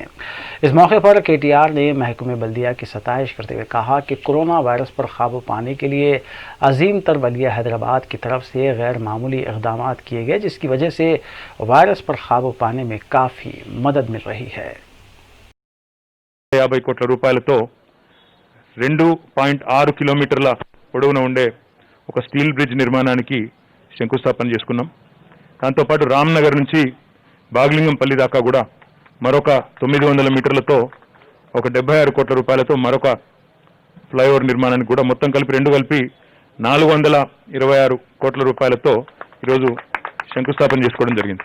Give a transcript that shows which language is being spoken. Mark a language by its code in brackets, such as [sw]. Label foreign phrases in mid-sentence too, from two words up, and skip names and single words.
[ur] اس موقع پر کے ٹی آر نے محکمہ بلدیہ کی ستائش کرتے ہوئے کہا کہ کورونا وائرس پر قابو پانے کے لیے عظیم تر بلدیہ حیدرآباد کی طرف سے غیر معمولی اقدامات کیے گئے، جس کی وجہ سے وائرس پر قابو پانے میں کافی مدد مل رہی ہے۔ [te] 50 కోట్ల రూపాయలతో 2.6 కిలోమీటర్ల పొడవున ఉండే ఒక [en] steel bridge [te] నిర్మాణానికి శంకుస్థాపన చేసుకున్నాం. దాంతోపాటు రామ్నగర్ నుంచి బాగ్లింగంపల్లి దాకా కూడా మరొక 900 మీటర్లతో ఒక 76 కోట్ల రూపాయలతో మరొక ఫ్లైఓవర్ నిర్మాణానికి కూడా మొత్తం కలిపి 426 కోట్ల రూపాయలతో ఈరోజు శంకుస్థాపన చేసుకోవడం జరిగింది.